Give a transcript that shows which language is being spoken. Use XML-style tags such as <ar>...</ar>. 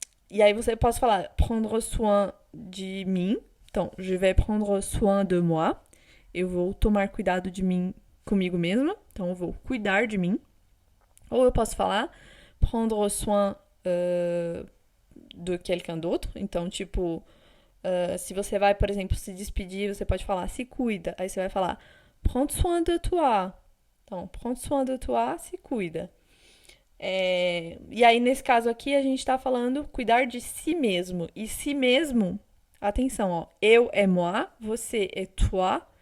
<pt>E aí você pode falar</pt> <fr>prendre soin de</fr> <pt>mim.</pt> <fr>Então, je vais prendre soin de moi.</fr> <pt>Eu vou tomar cuidado de mim comigo mesma. Então, eu vou cuidar de mim. Ou eu posso falar</pt> <fr>prendre soin de quelqu'un d'autre.</fr> <pt>Então, tipo, se você vai, por exemplo, se despedir, você pode falar se cuida. Aí você vai falar</pt> <fr>prends soin de toi. Então, prends soin de toi,</fr> <pt>se cuida. E aí, nesse caso aqui, a gente tá falando cuidar de si mesmo. E si mesmo, atenção, ó. Eu é moi, você é toi.</pt>